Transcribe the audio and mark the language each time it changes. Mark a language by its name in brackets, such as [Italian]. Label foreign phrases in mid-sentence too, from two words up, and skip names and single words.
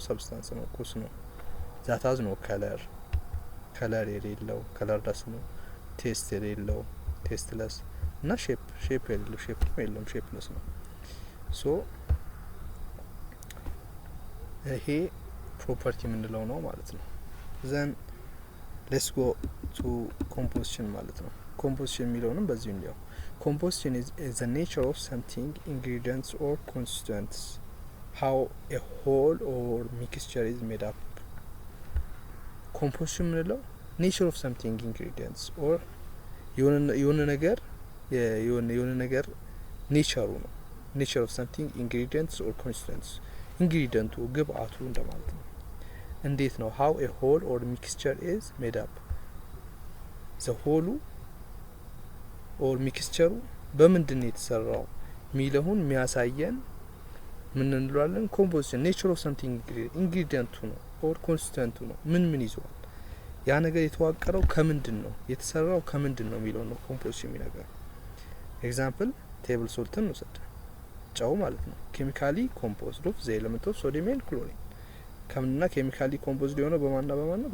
[Amharic] ሰብስታንስ ነው፣ ቁስ ነው። [English] that has no colour [Amharic] የሌለው ከለርለስ ነው። ቴስት የሌለው ቴስትለስ እና ሼፕ የሌለው የለውም ሼፕለስ ነው። ሶ ይሄ ፕሮፐርቲ ምንለው ነው ማለት ነው። [English] then let's go to composition [Amharic] ማለት ነው። ኮምፖዚሽን የሚለውንም በዚሁ እንዲያው [English] composition is the nature of something, ingredients or constituents, how a whole or mixture is made up. [Amharic] composition ምንለው [English] nature of something, ingredients or [Amharic] የሆነ ነገር ኔቸሩ ነው። [English] nature of something, ingredients or constituents [Amharic] ኢንግሪዲየንቱ ግብአቱ እንደማለት ነው። እንዴት ነው? [English] how a whole or mixture is made up the whole [Amharic] ኦር ሚክስቸሩ በምንድን ነው የተሰራው ሚለውን የሚያሳየን ምን እንለዋለን? [English] composition nature of something [Amharic] ኢንግሪዲየንቱ ነው ኦር ኮንስቲትዩንቱ ነው። ምን ይዟል? ያ ነገር የተዋቀረው ከምንድን ነው የተሰራው ከምንድን ነው ሚለው ነው ኮምፖዚሽን የሚነገረው። ኤግዛምፕል ቴብል ሶልትን ወሰደ ጨው ማለት ነው። [English] chemically composed of the element of sodium and chlorine [Amharic] ከምንና [English] chemically composed [Amharic] የሆነው በማን ነው?